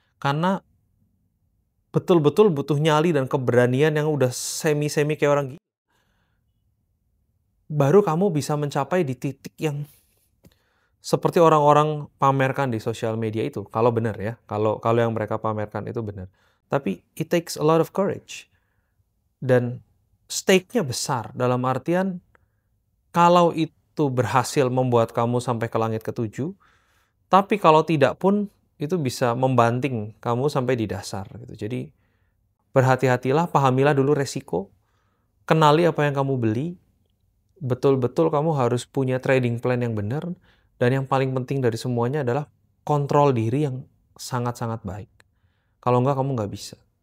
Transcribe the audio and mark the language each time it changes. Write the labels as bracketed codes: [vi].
[id] Karena betul-betul butuh nyali dan keberanian yang udah semi-semi kayak orang gila. Baru kamu bisa mencapai di titik yang seperti orang-orang pamerkan di sosial media itu. Kalau benar ya, kalau yang mereka pamerkan itu benar. [en] Tapi it takes a lot of courage. [id] Dan stake-nya besar dalam artian kalau itu berhasil membuat kamu sampai ke langit ketujuh, tapi kalau tidak pun itu bisa membanting kamu sampai di dasar gitu. Jadi berhati-hatilah, pahamilah dulu resiko, kenali apa yang kamu beli, betul-betul kamu harus punya trading plan yang benar, dan yang paling penting dari semuanya adalah kontrol diri yang sangat-sangat baik. Kalau enggak, kamu nggak bisa.